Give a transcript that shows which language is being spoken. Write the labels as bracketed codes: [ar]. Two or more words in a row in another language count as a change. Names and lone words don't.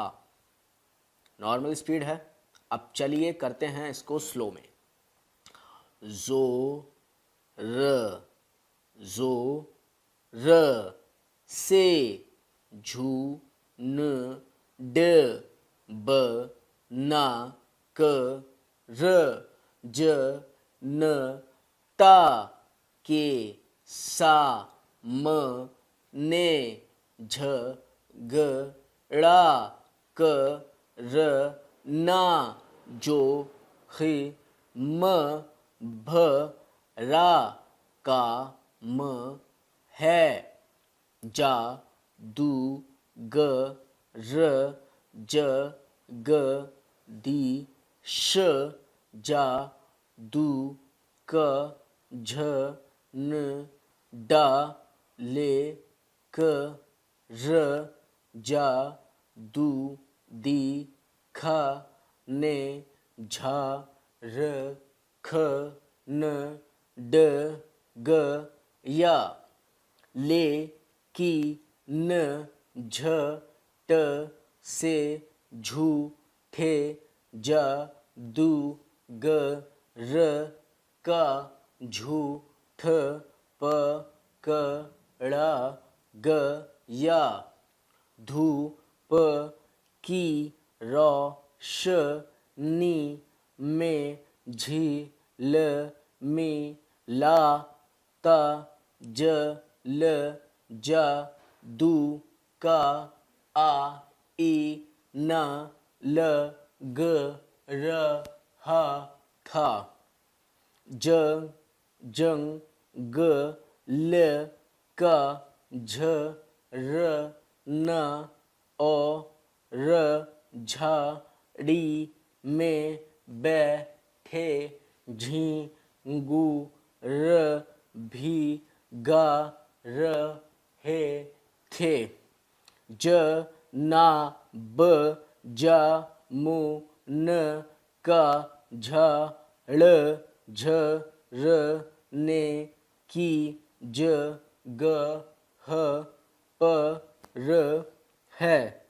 [hi] नॉर्मल स्पीड है। अब चलिए करते हैं इसको स्लो में। जो र से झू न ड ब ना क र ज न ता के सा म ने झ ग ड़ा क र ना जो हि म भ रा का म है जा दू ग र ज ग दी श जा दू क झ न डा ले क र जा दू दी ख ने झा र ख न ड ग या ले की न झ ट से झू ठे जा दू ग र का झू ठ प क ड़ा ग या धू प की रो श नी में झी ल मी ला ता ज ल जा दू का आ ई ना ल ग र हा था ज जंग ग ल का झ र न ओ र झा ड़ी में बैठे झींगू र भी गा रहे थे ज ना ब जा मु न का झा ड़ झ र ने की ज ग ह प र है